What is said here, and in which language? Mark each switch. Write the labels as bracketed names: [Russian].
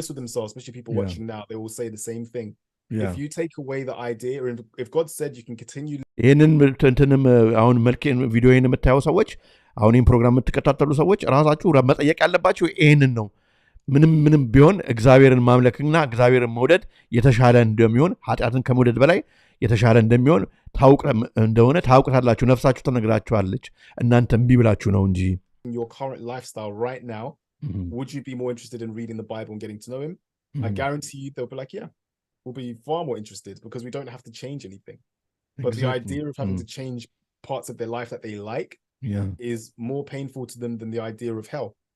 [English] Honest with themselves, especially people watching now, they will say the same thing. If you take away the idea, or if God said you can continue [Amharic] ይህንን እንትንም አሁን መልኬን ቪዲዮዬን የምታየው ሰዎች አሁን ይህን ፕሮግራም የምትከታተሉ ሰዎች ራሳችሁ መጠየቅ ያለባችሁ ይህንን ነው። ምንም ቢሆን እግዚአብሔርን ማምለክና እግዚአብሔርን መውደድ የተሻለ እንደሚሆን ኃጢአትን ከመውደድ በላይ የተሻለ እንደሚሆን እንደሆነ ታውቁታላችሁ። ነፍሳችሁ ተነግራችኋለች። እናንተ እምቢ ብላችሁ ነው እንጂ [English] your current lifestyle right now, would you be more interested in reading the Bible and getting to know him? I guarantee you they'll be like, yeah, we'll be far more interested because we don't have to change anything. But the idea of having to change parts of their life that they like is more painful to them than the idea of hell.